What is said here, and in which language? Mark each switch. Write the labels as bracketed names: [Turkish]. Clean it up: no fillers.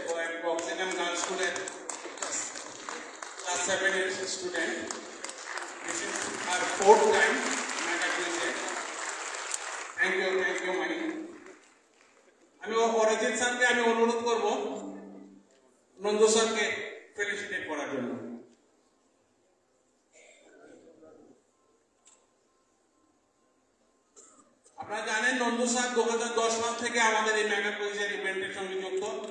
[Bangla] ও এক oxygen girls স্কুলের class 7 এর student. [English] This is our 4th time mega কুইজে। Thank you Mahi. [Bangla] আমি অরিজিৎ স্যারকে আমি অনুরোধ করবো নন্দু স্যারকে ফেলিসিটেট করার জন্য। আপনারা জানেন নন্দু স্যার 2010 সাল থেকে আমাদের এই মেগা কুইজের ইভেন্টের সঙ্গে যুক্ত।